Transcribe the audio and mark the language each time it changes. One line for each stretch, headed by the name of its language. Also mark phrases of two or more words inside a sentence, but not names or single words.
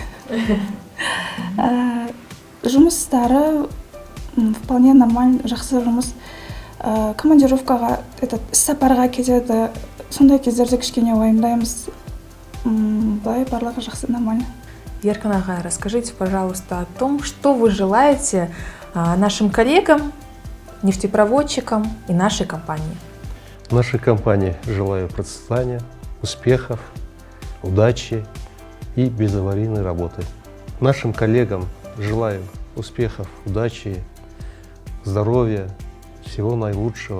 Kazakh: Жұмыстары
Russian: вполне нормально,
Kazakh: жақсы жұмыс. Командировкаға, іс-сапарға кетеді. Сондай кездерде кішкене уайымдаймыз. Былай барлығы жақсы, нормально. Еркін ағай,
Russian: расскажите, пожалуйста, о том, что вы желаете нашим коллегам, нефтепроводчикам и нашей компании. Нашей компании желаю процветания, успехов, удачи и безаварийной работы. Нашим коллегам желаю успехов, удачи, здоровья, всего наилучшего.